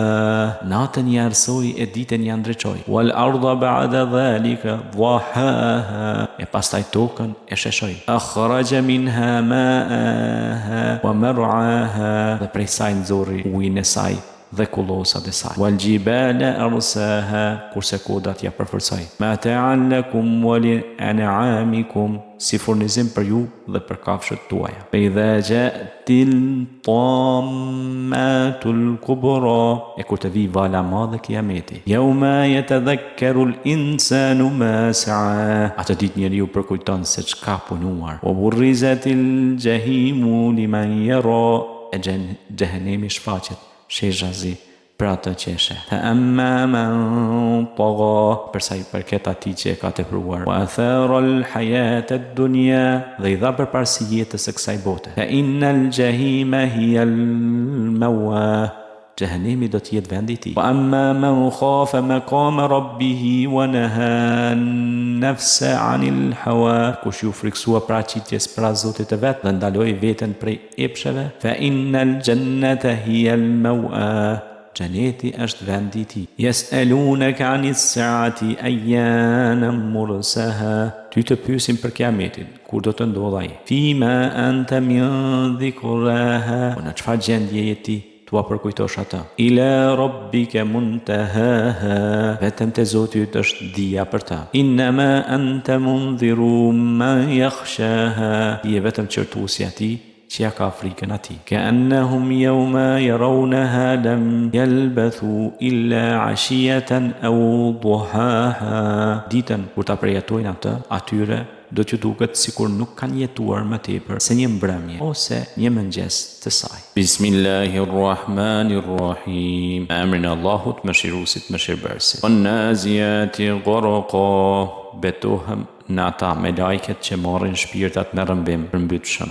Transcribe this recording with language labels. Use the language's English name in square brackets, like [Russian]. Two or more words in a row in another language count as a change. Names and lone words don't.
[Albanian] Natën i arsoi e ditën i ndriçoi. [Arabic] والأرض بعد ذلك دحاها. [Albanian] E pastaj tokën e sheshoi. [Arabic] أخرج منها ماءها ومرعاها. [Albanian] Dhe prej saj nxorri ujin e saj dhe kullosat e saj. [Arabic] والجبال أرساها. [Albanian] Kurse kodat ja përforcoi. [Arabic] متاعا لكم ولأنعامكم. [Albanian] Si furnizim për ju dhe për kafshët tuaja. [Arabic] فإذا جاءت الطامة الكبرى. [Albanian] E kur të vi vala madhe kiameti. [Arabic] يوم يتذكر الإنسان ما سعى. [Albanian] Atë ditë njeriu përkujton se çka punuar. [Arabic] وبرزت الجحيم لمن يرى. [Albanian] E xhenemi shfaqet shezhazi për atë që e sheh. [Arabic] فأما من طغى, [Albanian] përsa i përket atij që e ka tepruar, [Arabic] وآثر الحياة الدنيا, [Albanian] dhe i dha përparësi jetës së kësaj bote. [Arabic] فإن الجحيم هي المأوى, [Albanian] Jahannemi do të jetë vendi i tij. [Arabic] وأما من خاف مقام ربه ونهى النفس عن الهوى, [Albanian] kush ju friksua paraqitjes para Zotit të vet dhe ndaloi veten prej epsheve, [Arabic] فإن الجنة هي المأوى, [Albanian] Xheneti është vendi i tij. [Arabic] يسألونك عن الساعة أيان مرساها, [Albanian] ty të pyesin për kiametin, kur do të ndodhë ai. [Arabic] فيم أنت من ذكراها, [Albanian] në çfarë gjendje je ti tua përkujtosh atë. [Arabic] إلى ربك منتهاها, [Albanian] vetëm te Zoti yt është dija për ta. [Arabic] إنما أنت منذر من يخشاها, [Albanian] je vetëm qërtuesi atij që ja ka frikën atij. [Arabic] كأنهم يوم يرونها لم يلبثوا إلا عشية أو ضحاها, [Albanian] ditën kur ta përjetojnë atë, atyre do t'ju duket sikur nuk kanë jetuar më tepër se një mbrëmje ose një mëngjes të saj. [Arabic] بسم الله الرحمن الرحيم. [Albanian] Emrin e Allahut mëshiruesit mëshirbërësit. [Arabic] والنازعات غرقا, [Albanian] betohem në ata me lajket që marrin shpirtat me rëmbim përmbytshëm.